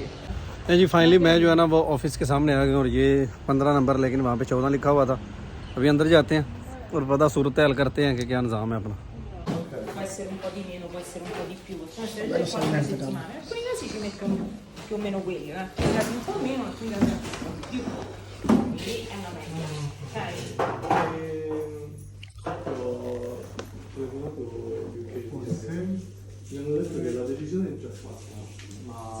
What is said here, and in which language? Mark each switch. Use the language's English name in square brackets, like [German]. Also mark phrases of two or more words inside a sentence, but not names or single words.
[Hindi] नहीं जी फाइनली मैं जो है ना वो ऑफिस के सामने आ गया और ये 15 नंबर लेकिन वहाँ पे 14 लिखा हुआ था। अभी अंदर जाते हैं और पता सूरत हाल करते हैं कि क्या निज़ाम है अपना। [Italian] Può essere un po' di meno, può essere un po' di più. Cioè, per qualche settimana. Alcuni casi ci mettono più o meno quelli, alcuni casi un po' meno, alcuni casi un po' di più. Quindi è una media. Ok? Mi hanno detto che la decisione è già fatta, ma